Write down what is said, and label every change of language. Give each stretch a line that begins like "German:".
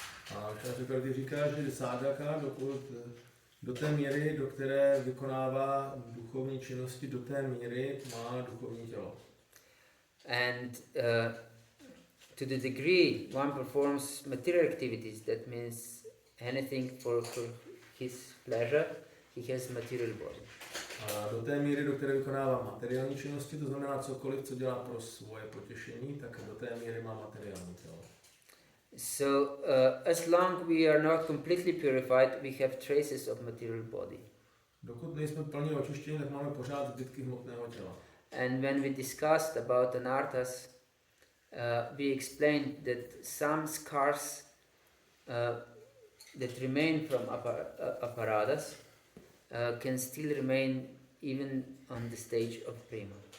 Czech: A Chakravarti říká, že sádhaka, do té míry, do které vykonává duchovní činnosti, do té míry má duchovní tělo.
English: And to the degree one performs material activities, that means anything for his pleasure, he has material body.
Czech: A do té míry, do které vykonává materiální činnosti, to znamená cokoliv, co dělá pro svoje potěšení, tak do té míry má materiální tělo.
English: So as long we are not completely purified, we have traces of material body.
Czech: Dokud nejsme plně očištěni, tak máme pořád zbytky hmotného těla.
English: And when we discussed about anarthas, we explained that some scars that remain from aparadas can still remain even on the stage of prema.